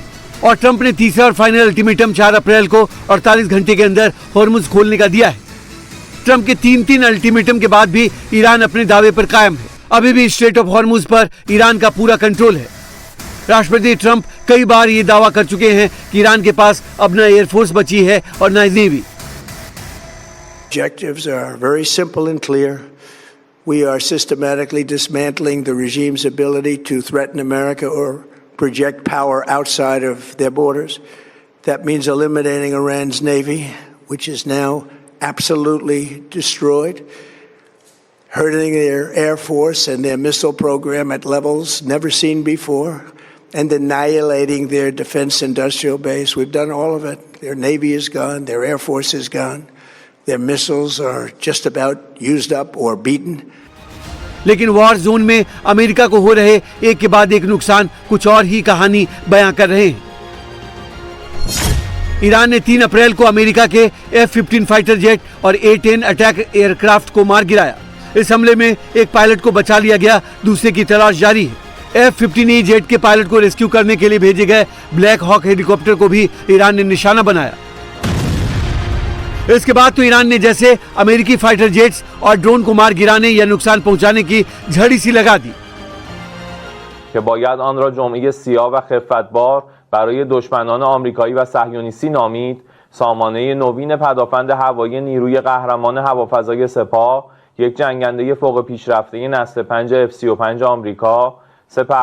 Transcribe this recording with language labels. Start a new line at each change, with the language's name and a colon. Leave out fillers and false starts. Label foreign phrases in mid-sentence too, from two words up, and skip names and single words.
Hindi: और ट्रंप ने तीसरा और फाइनल अल्टीमेटम 4 अप्रैल को 48 घंटे के अंदर हॉर्मुज खोलने का दिया है। ट्रंप के 3 अल्टीमेटम के बाद भी ईरान अपने दावे पर कायम है। अभी भी स्ट्रेट ऑफ हॉर्मुज पर ईरान का पूरा कंट्रोल है। राष्ट्रपति ट्रंप कई बार ये दावा कर चुके हैं कि ईरान के पास अब न एयरफोर्स बची है और न नेवी।
English: Objectives are very simple and clear. We are systematically dismantling the regime's ability to threaten America or project power outside of their borders. That means eliminating Iran's navy, which is now absolutely destroyed, hurting their air force and their missile program at levels never seen before, and annihilating their defense industrial base. We've done all of it. Their navy is gone, their air force is gone, their missiles are just about used up or beaten.
Hindi: लेकिन वॉर जोन में अमेरिका को हो रहे एक के बाद एक नुकसान कुछ और ही कहानी बयां कर रहे हैं। ईरान ने 3 अप्रैल को अमेरिका के F-15 फाइटर जेट और A-10 अटैक एयरक्राफ्ट को मार गिराया। इस हमले में एक पायलट को बचा लिया गया, दूसरे की तलाश जारी है। F-15E जेट के पायलट को रेस्क्यू करने के लिए भेजे गए ब्लैक हॉक हेलीकॉप्टर को भी ईरान ने निशाना बनाया। इसके बाद तो ईरान ने जैसे अमेरिकी फाइटर जेट्स और ड्रोन को मार गिराने या नुकसान पहुंचाने की झड़ी सी लगा दी
Persian: که باید آن را جمعه سیاه و خفتبار برای دشمنان آمریکایی و صهیونیستی نامید. سامانه نوین پدافند هوایی نیروی قهرمان هوافضای سپاه، یک جنگنده فوق پیشرفته نسل 5 F-35 آمریکا، 3